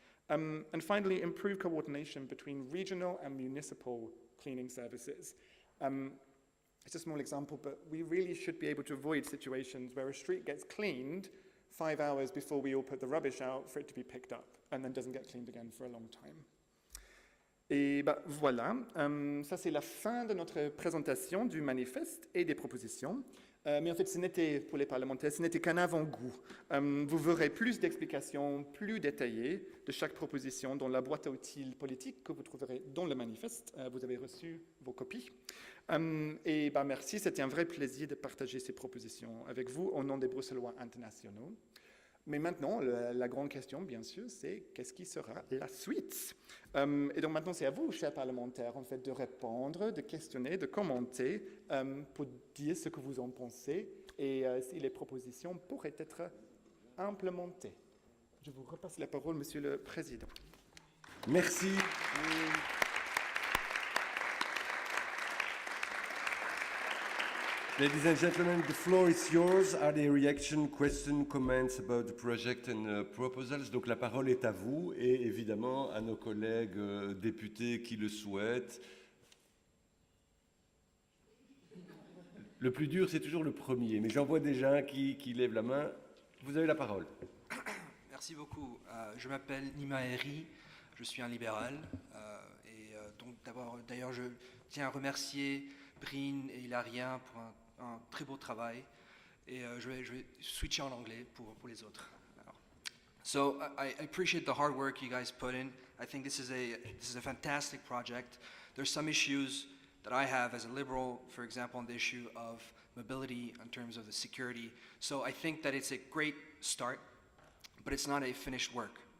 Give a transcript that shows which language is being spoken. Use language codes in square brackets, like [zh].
[en] And finally, improve coordination between regional and municipal cleaning services. It's a small example, but we really should be able to avoid situations where a street gets cleaned 5 hours before we all put the rubbish out for it to be picked up, and then doesn't get cleaned again for a long time. [fr] Et voilà, ça c'est la fin de notre présentation du manifeste et des propositions. Mais en fait, ce n'était, pour les parlementaires, ce n'était qu'un avant-goût. Vous verrez plus d'explications plus détaillées de chaque proposition dans la boîte à outils politique que vous trouverez dans le manifeste. Vous avez reçu vos copies. Et merci, c'était un vrai plaisir de partager ces propositions avec vous au nom des Bruxellois internationaux. Mais maintenant, la grande question, bien sûr, c'est qu'est-ce qui sera la suite? Et donc maintenant, c'est à vous, chers parlementaires, en fait, de répondre, de questionner, de commenter pour dire ce que vous en pensez et si les propositions pourraient être implémentées. Je vous repasse la parole, Monsieur le Président. Merci. [en] Ladies and gentlemen, the floor is yours. Are there reaction, questions, comments about the project and proposals? [fr] Donc la parole est à vous et évidemment à nos collègues députés qui le souhaitent. Le plus dur, c'est toujours le premier, mais j'en vois déjà un qui lève la main. Vous avez la parole. Merci beaucoup. Je m'appelle Nima Eri, je suis un libéral. Donc d'ailleurs, je tiens à remercier Brine et Hilarien pour un très beau travail. Et je vais switcher en anglais pour les autres. [en] So I appreciate the hard work you guys put in. I think this is a fantastic project. There's some issues that I have as a liberal, for example, on the issue of mobility in terms of the security. So I think that it's a great start, but it's not a finished work.